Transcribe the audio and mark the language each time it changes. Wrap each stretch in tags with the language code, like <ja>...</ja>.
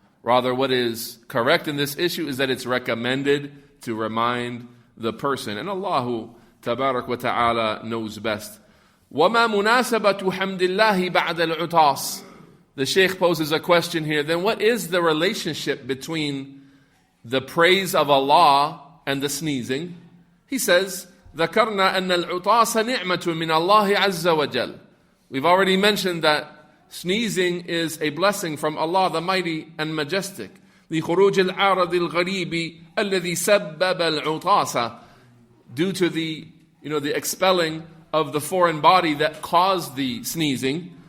<en>Rather, what is correct in this issue is that it's recommended to remind the person. And Allah Tabarak wa Ta'ala knows best.</en> <ar>وَمَا مُنَاسَبَةُ حَمْدِ اللَّهِ بَعْدَ الْعُطَاسِ.</ar> <en>The Shaykh poses a question here. Then what is the relationship between the praise of Allah and the sneezing? He says,</en> <ar>ذَكَرْنَا أَنَّ الْعُطَاسَ نِعْمَةٌ مِّنَ اللَّهِ عَزَّ وَجَلَّ.</ar> <en>We've already mentioned that sneezing is a blessing from Allah, the mighty and majestic.</en> <ar>لِخُرُوجِ الْعَارَضِ الْغَرِيبِ الَّذِي سَبَّبَ الْعُطَاسَ.</ar> <en>Due to the expelling of the foreign body that caused the sneezing.</en>